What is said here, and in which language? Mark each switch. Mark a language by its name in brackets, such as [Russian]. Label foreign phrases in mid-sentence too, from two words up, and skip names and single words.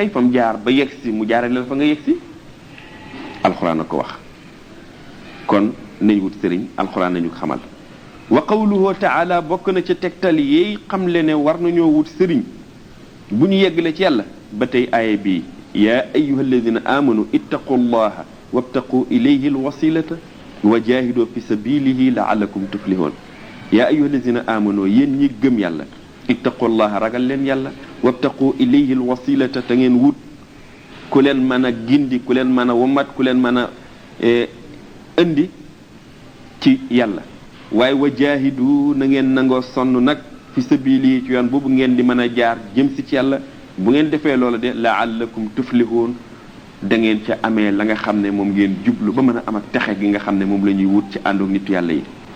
[Wolof] kay fam jaar ba yex mu jaarale la fa nga yex alquran ko wax kon nañ wut serigne alquran nañu xamal [Arabic] وقوله تعالى [Wolof] bokk na ci tektal yi xamle ne war nañu wut serigne buñu yeggale ci yalla batay aya bi [Arabic] يا أيها الذين آمنوا اتقوا الله وابتقوا إليه الوسيلة وجاهدوا في سبيله لعلكم تفلحون يا أيها الذين آمنوا ين [Wolof] ñi gëm yalla ittaqullaha ragal len yalla [Arabic] وابتغوا إليه الوسيلة [Wolof] ta ngeen wut ku len mana gindi ku len mana womat ku len mana andi ci yalla way wajahidu na ngeen nango sonn nak [Arabic] في سبيل [Wolof] ci yoon bobu ngeen di mana jaar jëm ci yalla bu ngeen defee loola de [Arabic] لعلكم تفلحون [Wolof] da ngeen ca amee la nga xam ne moom ngeen jublu ba mën a am ak texe gi nga xam ne moom la ñuy wut ci àndoog nitu yàlla yi.